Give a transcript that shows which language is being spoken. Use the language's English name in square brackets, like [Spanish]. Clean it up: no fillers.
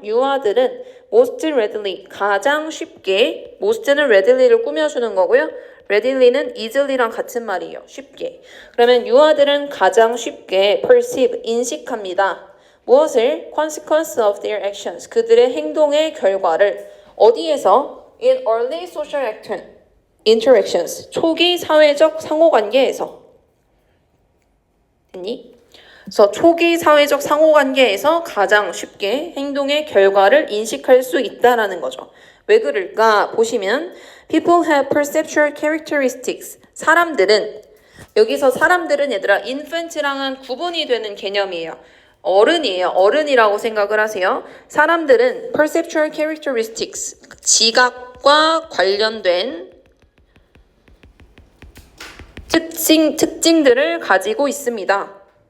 [Korean] 유아들은 [English] most readily, [Korean] 가장 쉽게, most는 readilly를 꾸며주는 거고요. readilly는 easily랑 같은 말이에요. 쉽게. 그러면 유아들은 가장 쉽게 perceive, 인식합니다. 무엇을? [English] consequence of their actions, [Korean] 그들의 행동의 결과를 어디에서? [English] in early social interactions, [Korean] 초기 사회적 상호관계에서. 됐니? 그래서 초기 사회적 상호관계에서 가장 쉽게 행동의 결과를 인식할 수 있다라는 거죠. 왜 그럴까? 보시면 [English] people have perceptual characteristics. [Korean] 사람들은, 여기서 사람들은 얘들아 infant랑은 구분이 되는 개념이에요. 어른이에요. 어른이라고 생각을 하세요. 사람들은 [English] perceptual characteristics, [Korean] 지각과 관련된 특징들을 가지고 있습니다.